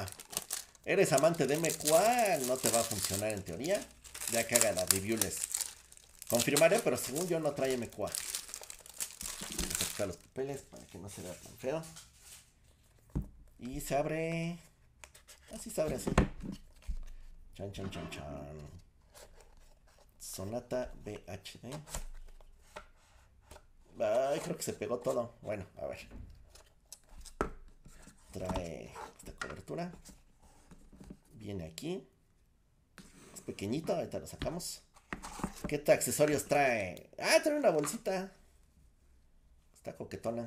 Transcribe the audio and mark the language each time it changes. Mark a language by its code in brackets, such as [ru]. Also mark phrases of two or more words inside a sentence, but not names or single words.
[es] Eres amante de MQA, no te va a funcionar en teoría. Ya que haga la review les confirmaré, pero según yo no trae MQA. Vamos a quitar los papeles para que no se vea tan feo. Y se abre... Así se abre así. Chan, chan, chan, chan. Sonata VHD. Ay, creo que se pegó todo. Bueno, a ver. Trae esta cobertura. Viene aquí. Es pequeñito, ahorita lo sacamos. ¿Qué accesorios trae? Trae una bolsita. Está coquetona.